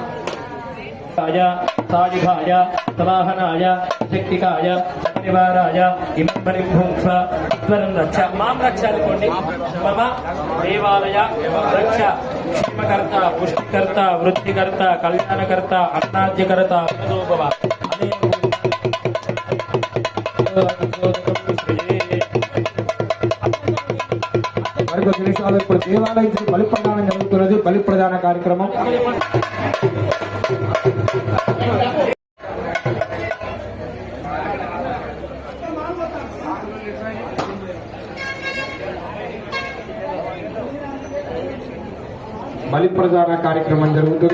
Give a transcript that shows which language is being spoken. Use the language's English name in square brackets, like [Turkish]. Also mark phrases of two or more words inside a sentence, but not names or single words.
[Sanskrit] साजुधाय सवाहनाय शक्तिकाय परिवाराय इमं हरिं भुंस अध्वरं रक्ष मां रक्ष अनुकोंడి मम देवालय रक्ष क्षेमकर्ता पुष्टिकर्ता वृद्धिकर्ता कल्याणकर्ता अन्नाद्यकर्ता अमृतोपम [Telugu] మరికొద్ది నిమిషాలు ఇప్పుడు దేవాలయం బలి ప్రదానం జరుగుతున్నది. బలి ప్రదాన కార్యక్రమం బలి ప్రదాన కార్యక్రమం జరుగుతుంది.